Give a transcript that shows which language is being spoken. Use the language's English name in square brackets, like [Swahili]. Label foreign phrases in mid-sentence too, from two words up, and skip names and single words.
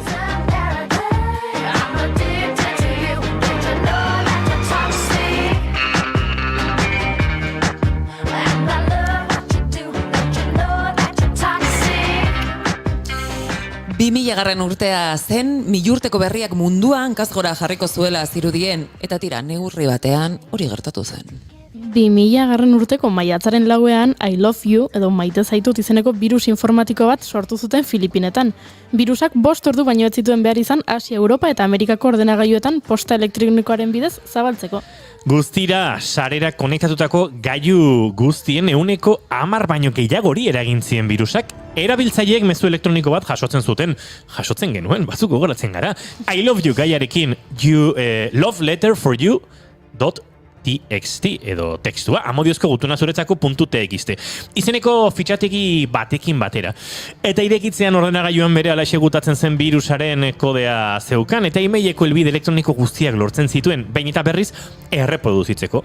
[Basque] Garren urtea zen, milurteko berriak munduan kasgora jarriko zuela zirudien, eta tira, neurri batean hori gertatu zen. 2000 urteko maiatzaren 4ean [English] I love you [Basque] edo maite zaitut izeneko birus informatiko bat sortu zuten Filipinetan. Birusak 5 ordu baino ez zituen behar izan Asia, Europa eta Amerikako ordenagailuetan posta elektronikoaren bidez zabaltzeko. Guztira, sarera konektatutako gailu guztien 10% baino gehiagori eragin zien birusak. Erabiltzaileek mezu elektroniko bat jasotzen genuen, batzuk gogoratzen gara. [English] I love you [Basque] gaiarekin, [English] love letter for you [Basque] .txt edo tekstua, amodiozko gutuna zuretzako .txt. Izeneko fitxategi batekin batera. Eta irekitzean ordenagailuan bere alaxe gutatzen zen birusaren kodea zeukan, eta emaileko helbide elektroniko guztiak lortzen zituen, behin eta berriz erreproduzitzeko.